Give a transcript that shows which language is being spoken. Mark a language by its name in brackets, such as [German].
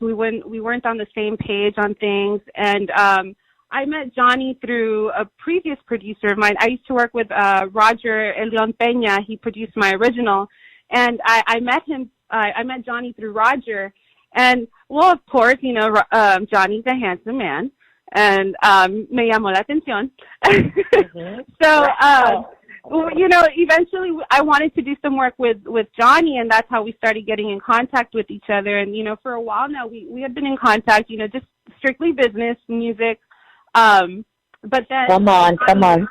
[English] We weren't on the same page on things. And I met Johnny through a previous producer of mine. I used to work with Roger Elion Peña. He produced my original. And I met him, I met Johnny through Roger. And, well, of course, Johnny's a handsome man. [Spanish] And me llamó la atención. Mm-hmm. [English] So, eventually I wanted to do some work with Johnny, and that's how we started getting in contact with each other. And, for a while now, we had been in contact, just strictly business, music. But then... Come on,